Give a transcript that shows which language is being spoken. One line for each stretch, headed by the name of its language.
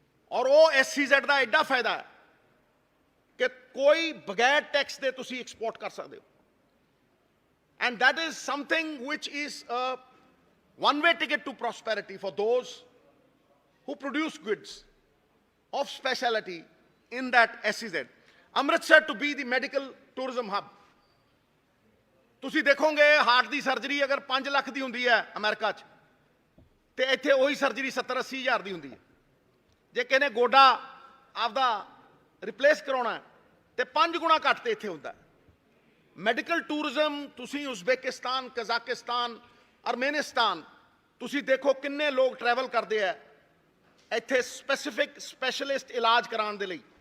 Punjabi: ਔਰ ਉਹ SEZ ਦਾ ਐਡਾ ਫਾਇਦਾ ਹੈ ਕਿ ਕੋਈ ਬਗੈਰ ਟੈਕਸ ਦੇ ਤੁਸੀਂ ਐਕਸਪੋਰਟ ਕਰ ਸਕਦੇ ਹੋ।
English: And that is something which is a one-way ticket to prosperity for those who produce goods of speciality in that SEZ. Amritsar to be the medical tourism hub.
Punjabi: ਤੁਸੀਂ ਦੇਖੋਗੇ ਹਾਰਟ ਦੀ surgery ਅਗਰ 5 ਲੱਖ ਦੀ ਹੁੰਦੀ ਹੈ America 'ਚ, ਤੇ ਇੱਥੇ ਉਹੀ surgery 70-80 ਹਜ਼ਾਰ ਦੀ ਹੁੰਦੀ ਹੈ। ਜੇ ਕਿਸੇ ਨੇ ਗੋਡਾ ਆਪਦਾ ਰਿਪਲੇਸ ਕਰਾਉਣਾ ਤੇ 5 ਗੁਣਾ ਘੱਟ ਤੇ ਇੱਥੇ ਹੁੰਦਾ। ਮੈਡੀਕਲ ਟੂਰਿਜ਼ਮ ਤੁਸੀਂ ਉਜ਼ਬੇਕਿਸਤਾਨ, ਕਜ਼ਾਕਿਸਤਾਨ, ਅਰਮੇਨਿਸਤਾਨ ਤੁਸੀਂ ਦੇਖੋ ਕਿੰਨੇ ਲੋਕ ਟਰੈਵਲ ਕਰਦੇ ਆ ਇੱਥੇ ਸਪੈਸ਼ਲਿਸਟ ਇਲਾਜ ਕਰਾਉਣ ਦੇ ਲਈ।